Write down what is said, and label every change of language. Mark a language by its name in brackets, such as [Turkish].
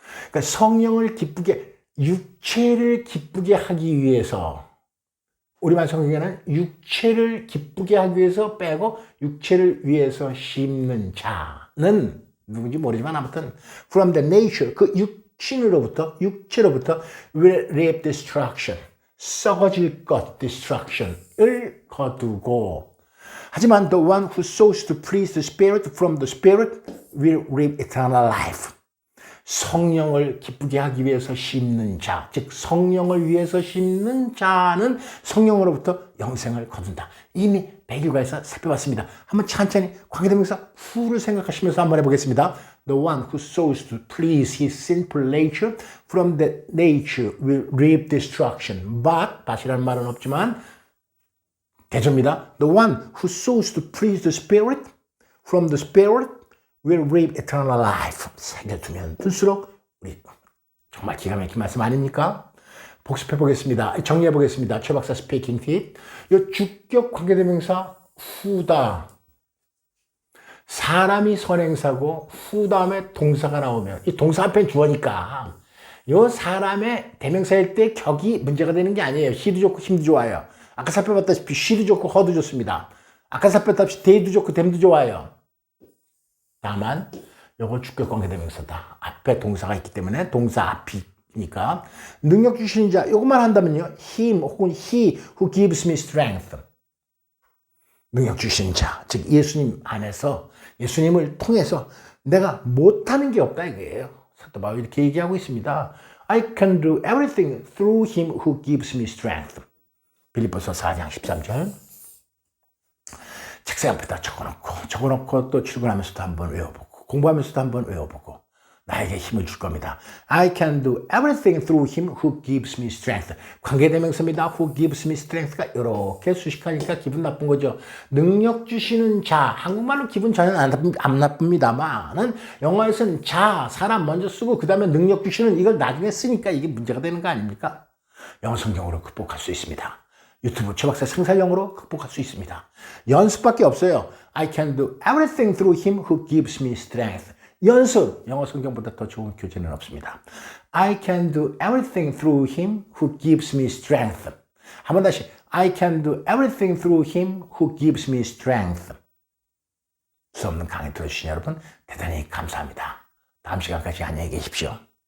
[Korean] 그러니까 성령을 기쁘게, 육체를 기쁘게 하기 위해서, 우리말 성경에는 육체를 기쁘게 하기 위해서 빼고 육체를 위해서 심는 자는 누군지 모르지만 아무튼 [English] from the nature, [Korean] 그 육체로부터 [English] will reap destruction, [Korean] 썩어질 것, destruction을 거두고, 하지만 [English] the one who sought to please the Spirit from the Spirit will reap eternal life. [Korean] 성령을 기쁘게 하기 위해서 심는 자, 즉 성령을 위해서 심는 자는 성령으로부터 영생을 거둔다. 이미 101과에서 살펴봤습니다. 한번 천천히 관계대명사 who를 생각하시면서 한번 해보겠습니다. [English] The one who sought to please his sinful nature from that nature will reap destruction. [Korean] but이라는 말은 없지만 대조입니다. [English] The one who sought to please the Spirit from the Spirit will reap eternal life. [Korean] 새겨두면 둘수록 우리 정말 기가 막힌 말씀 아닙니까? 복습해 보겠습니다. 정리해 보겠습니다. 최 박사 스피킹 팁. 이 주격 관계대명사 후다. 사람이 선행사고 후 다음에 동사가 나오면 이 동사 앞에 주어니까 이 사람의 대명사일 때 격이 문제가 되는 게 아니에요. 시도 좋고 힘도 좋아요. 아까 살펴봤다시피 시도 좋고 허도 좋습니다. 아까 살펴봤다시피 데이도 좋고 댐도 좋아요. 다만 요거 주격 관계대명사다. 앞에 동사가 있기 때문에 동사 앞이니까 능력 주시는 자 요것만 한다면요. [English] him 혹은 he who gives me strength. [Korean] 능력 주시는 자, 즉 예수님 안에서 예수님을 통해서 내가 못하는 게 없다 이거예요. 사도 바울이 이렇게 얘기하고 있습니다. [English] I can do everything through him who gives me strength. [Korean] 빌립보서 4장 13절. 책상 앞에다 적어놓고 또 출근하면서도 한번 외워보고 공부하면서도 한번 외워보고 나에게 힘을 줄 겁니다. [English] I can do everything through him who gives me strength. [Korean] 관계대명사입니다. [English] who gives me strength [Korean] 가 이렇게 수식하니까 기분 나쁜 거죠. 능력 주시는 자, 한국말로 기분 전혀 안 나쁩니다만은 영어에서는 자, 사람 먼저 쓰고 그 다음에 능력 주시는 이걸 나중에 쓰니까 이게 문제가 되는 거 아닙니까? 영어 성경으로 극복할 수 있습니다. 유튜브 최박사 생살영어로 극복할 수 있습니다. 연습밖에 없어요. [English] I can do everything through him who gives me strength. [Korean] 연습, 영어 성경보다 더 좋은 교재는 없습니다. [English] I can do everything through him who gives me strength. [Korean] 한번 다시 [English] I can do everything through him who gives me strength. [Korean] 수 없는 강의 들어주신 여러분 대단히 감사합니다. 다음 시간까지 안녕히 계십시오.